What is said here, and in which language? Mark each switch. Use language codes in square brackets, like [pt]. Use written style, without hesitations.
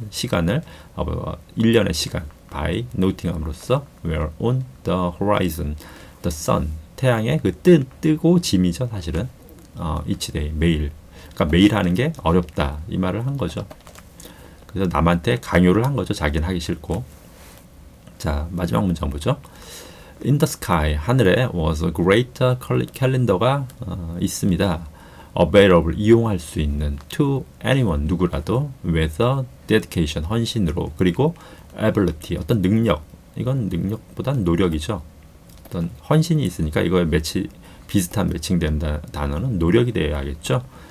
[ko] 시간을 1년의 시간 [en] by noting [ko] 함으로써 [en] where on the horizon the sun [ko] 태양의 그 뜨고 짐이죠. 사실은 [en] each day [ko] 매일 그러니까 매일 하는 게 어렵다 이 말을 한 거죠. 그래서 남한테 강요를 한 거죠. 자기는 하기 싫고. 자, 마지막 문장 보죠. [en] In the sky [ko] 하늘에 [en] was a greater calendar가 [ko] 있습니다. [en] available [ko] 이용할 수 있는 [en] to anyone [ko] 누구라도 [en] with a dedication [ko] 헌신으로 그리고 [en] ability [ko] 어떤 능력 이건 능력보단 노력이죠. 어떤 헌신이 있으니까 이거에 비슷한 매칭된 단어는 노력이 되어야겠죠.